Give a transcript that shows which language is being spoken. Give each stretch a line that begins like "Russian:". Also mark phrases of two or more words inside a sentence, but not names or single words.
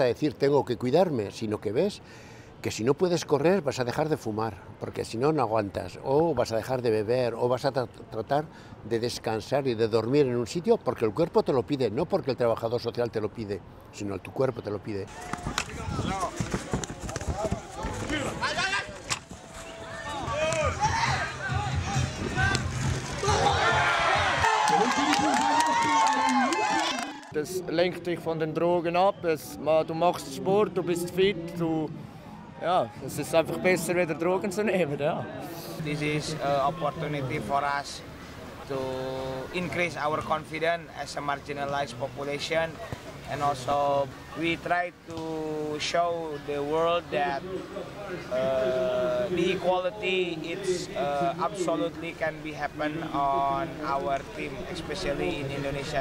Spanish: de decir tengo que cuidarme, sino que ves que si no puedes correr vas a dejar de fumar, porque si no, no aguantas, o vas a dejar de beber, o vas a tratar de descansar y de dormir en un sitio porque el cuerpo te lo pide, no porque el trabajador social te lo pide, sino tu cuerpo te lo pide.
German: Das lenkt dich von den Drogen ab, du machst Sport, du bist fit, es ist einfach besser, wieder Drogen zu nehmen. Ja.
English: This is an opportunity for us to increase our confidence as a marginalized population, and also we try to show the world that the equality, it's absolutely can be happen on our team, especially in Indonesia.